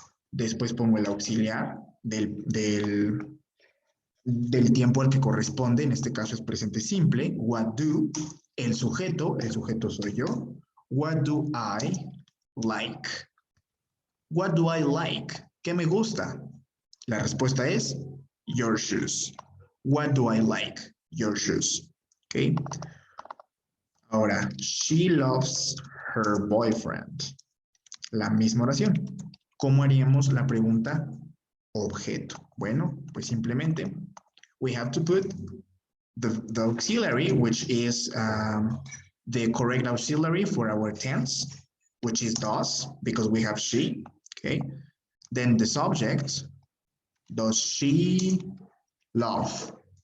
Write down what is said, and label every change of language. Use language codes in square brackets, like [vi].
[es] Después pongo el auxiliar del tiempo al que corresponde, en este caso es presente simple, what do, el sujeto soy yo, [en] what do I like. What do I like? [es] ¿Qué me gusta? La respuesta es [en] your shoes. What do I like? Your shoes. ¿Ok? Ahora, she loves her boyfriend. [es] La misma oración. ¿Cómo haríamos la pregunta objeto? Bueno, pues simplemente [en] we have to put the auxiliary, which is the correct auxiliary for our tense, which is does, because we have she, okay? Then the subject, does she love?